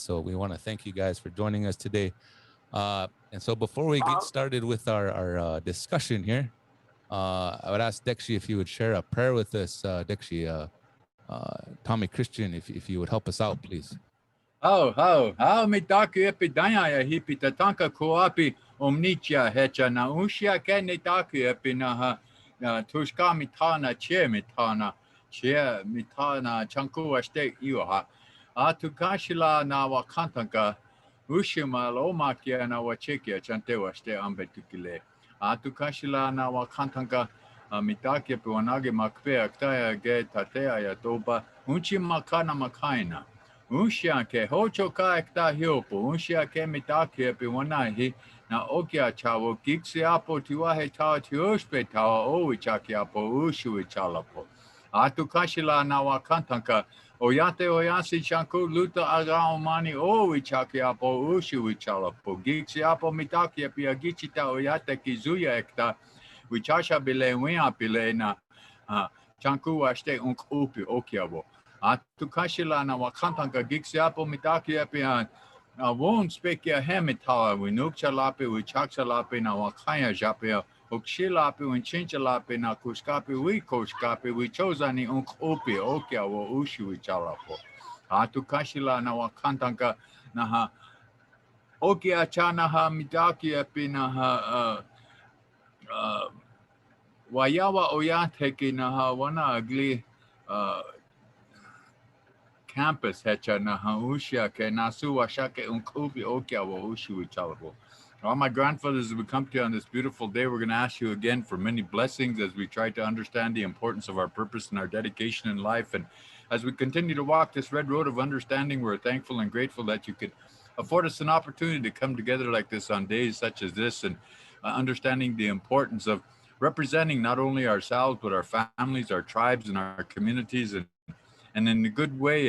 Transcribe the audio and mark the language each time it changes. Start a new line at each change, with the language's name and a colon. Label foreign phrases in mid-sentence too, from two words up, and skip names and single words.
English: So we want to thank you guys for joining us today. And so before we get started with our discussion here, I would ask Dexy if you would share a prayer with us, Dexy. Tommy Christian, if you would help us out, please.
Lakota: Me taku epi daya ya hipi tatanka koapi omnitia hecha na ushia ke ne taku epi na tushka mitana che mitana chanku ashte iwa atukashila na wakantanka ushima lomakia na wachekia chante washte ambetukile atukashila na wakantanka mitaki epi wanage makpe aktaya ge tatea ya toba unchi makana makaina Ushia ke hocho ka ekta hiopo, ushia ke mitaki epi wanahi na okia chawo giksi apo tiwahe tawa tiushpe tawa o ichaki apo ushu ichalapo. Atu kashila na wakantanka oyate oyasi chanku luta aga omani o ichaki apo ushu ichalapo. Giksi apo mitaki epi agichita oyate kizuya ekta wichasha bile wia bile na chanku washte upi okiabo. Atukashila na wakantanka giksi apo mitaki epi won spekia hemitawa winukcha lapi wichaksa lapi na wakaya japia ukshilapi winchincha lapi na kuskapi wikoskapi wichozani upi okia wo ushi wichalapo. Atukashila na wakantanka na okia chana mitaki epi na wayawa oyateki na wana agli campus hecha na haushia ke nasu washake unkubi okia wa ushu chalabo.
English: All my grandfathers, as we come to you on this beautiful day, we're going to ask you again for many blessings as we try to understand the importance of our purpose and our dedication in life. And as we continue to walk this red road of understanding, we're thankful and grateful that you could afford us an opportunity to come together like this on days such as this and understanding the importance of representing not only ourselves, but our families, our tribes, and our communities, and in a good way.